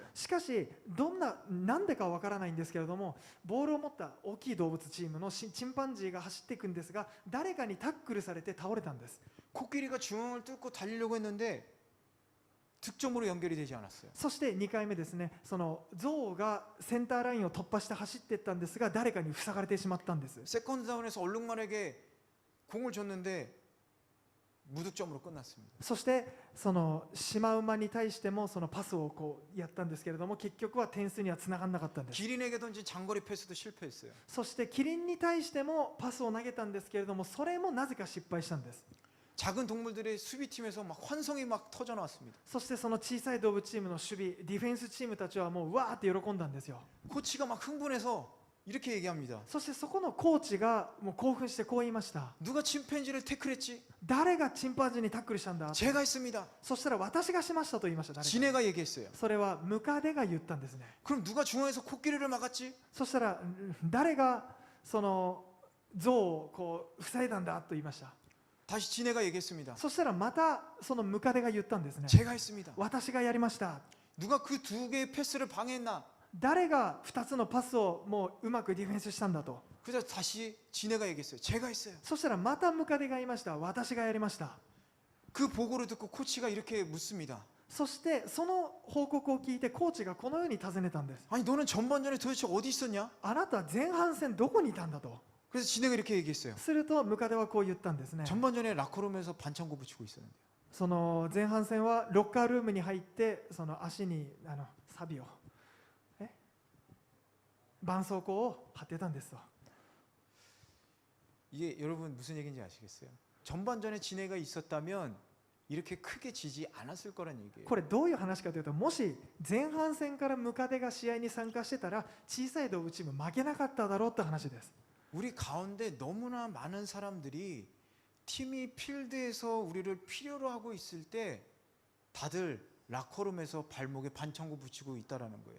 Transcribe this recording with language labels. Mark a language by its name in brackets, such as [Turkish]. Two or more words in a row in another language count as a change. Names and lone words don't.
[Japanese] しかしなんでかわからないんですけれども、ボールを持った大きい動物チームのチンパンジーが走っていくんですが、誰かにタックルされて倒れたんです。 [Korean] 코끼리가 중앙을 뚫고 달리려고 했는데 득점으로 연결이 되지 않았어요. [Japanese] そして2回目ですね、そのゾウがセンターラインを突破して走っていったんですが、誰かに塞がれてしまったんです。 [Korean] 세컨드 다운에서 얼룩말에게 공을 줬는데 무득점으로 끝났습니다. [Japanese] そしてそのシマウマに対してもそのパスをやったんですけれども、結局は点数にはつながらなかったんです。 [Korean] 기린에게 던진 장거리 패스도 실패했어요. [Japanese] そしてキリンに対してもパスを投げたんですけれども、それもなぜか失敗したんです。 [Korean] 작은 동물들의 수비팀에서 막 환성이 막 터져 나왔습니다. [Japanese] そしてその小さい動物チームの守備ディフェンスチームたちはもうわーって喜んだんですよ。 [Korean] 코치가 막 흥분해서 이렇게 얘기합니다. [Japanese] そしてそこのコーチがもう興奮してこう言いました。 [Korean] 누가 침팬지를 태클했지? [Japanese] 誰がチンパンジーにタックルしたんだ。 [Korean] 제가 했습니다. [Japanese] そしたら私がしましたと言いました。誰か [Korean] 지네가 얘기했어요. [Japanese] それはムカデが言ったんですね。 [Korean] 그럼 누가 중앙에서 코끼리를 막았지? [Japanese] そしたら誰がその象を塞いだんだと言いました。 [Korean] 다시 지네가 얘기했습니다. [Japanese] そしたらまたそのムカデが言ったんですね。 [Korean] 제가 했습니다. [Japanese] 私がやりました。 [Korean] 누가 그 두 개의 패스를 방해했나? [Japanese] 誰が2つのパスをもううまくディフェンスしたんだと。 [Korean] 그래서 다시 지네가 얘기했어요. 제가 했어요. [Japanese] そしたらまたムカデが言いました。私がやりました。 [Korean] 그 보고를 듣고 코치가 이렇게 묻습니다. [Japanese] そしてその報告を聞いてコーチがこのように尋ねたんです。 [Korean] 아니 너는 전반전에 도대체 어디 있었냐? [Japanese] あなたは前半戦どこにいたんだと。 [Korean] 그래서 지네가 이렇게 얘기했어요. [Japanese] するとムカデはこう言ったんですね。 [Korean] 전반전에 라커룸에서 반창고 붙이고 있었는데 [Japanese] その前半戦はロッカールームに入ってその足にサビを絆創膏を貼ってたんですと。 [Korean] 이게 여러분 무슨 얘기인지 아시겠어요? 전반전에 지네가 있었다면 이렇게 크게 지지 않았을 거란 얘기예요. [Japanese] これどういう話かというと、もし前半戦からムカデが試合に参加してたら小さい動物チーム負けなかっただろうって話です。 [Korean] 우리 가운데 너무나 많은 사람들이 팀이 필드에서 우리를 필요로 하고 있을 때 다들 라커룸에서 발목에 반창고 붙이고 있다라는 거예요.